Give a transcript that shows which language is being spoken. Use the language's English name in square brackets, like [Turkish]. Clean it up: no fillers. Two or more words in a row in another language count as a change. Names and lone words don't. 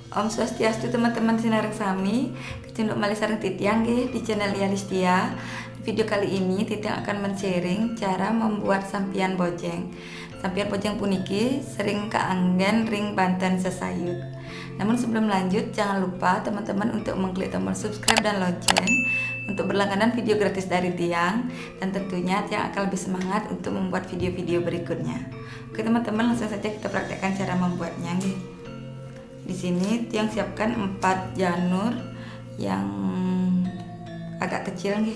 [Balinese] Om Swastiastu teman-teman sinareng sami, kecunduk malih sareng Titiang nggih [Indonesian] di channel [Balinese] Yalistia. [Indonesian] Video kali ini Titiang akan men-sharing cara membuat sampian bojeng. [Balinese] Sampian bojeng puniki sering kaanggen ring Banten sesayut. [Indonesian] Namun sebelum lanjut, jangan lupa teman-teman untuk mengklik tombol subscribe dan lonceng untuk berlangganan video gratis dari Tiang, dan tentunya Tiang akan lebih semangat untuk membuat video-video berikutnya. Oke teman-teman, langsung saja kita praktekkan cara membuatnya nggih. Di sini Tiang siapkan 4 janur yang agak kecil nggih.